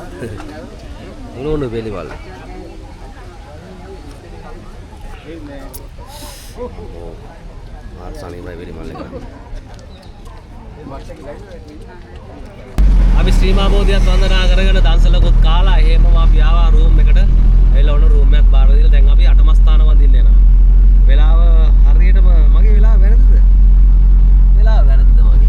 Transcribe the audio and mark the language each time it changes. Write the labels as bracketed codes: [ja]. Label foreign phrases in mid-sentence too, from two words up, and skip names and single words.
[si] Unu beli wal. Oh, sani bhai beli mal lekana. අපි ශ්‍රී මහා බෝධියත් වන්දනා කරගෙන දන්සලකුත් කාලා එහෙමම අපි ආවා රූම් එකට. එළ ඔන්න රූම් එකත් බාර දීලා දැන් අපි 8ම ස්ථාන වඳින්න යනවා. වෙලාව හරියටම මගේ වෙලාව වැරදිද? වෙලාව වැරදිද මගේ?